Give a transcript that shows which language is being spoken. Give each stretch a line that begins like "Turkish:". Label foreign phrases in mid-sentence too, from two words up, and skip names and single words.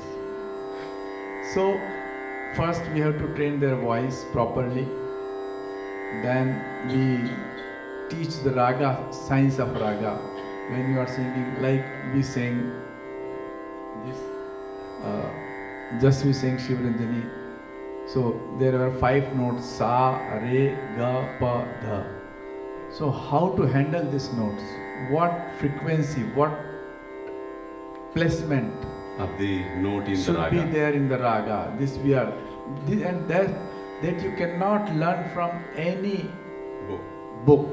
English: So first we have to train their voice properly. Then we teach the raga, science of raga. When you are singing, like we sing this, just we sing Shivranjani. So there are 5 notes:
Hindi: sa, re, ga, pa, dha.
English: So how to handle these notes? What frequency, what placement Of the note in the should raga. be there in the raga? And that you cannot learn from any book.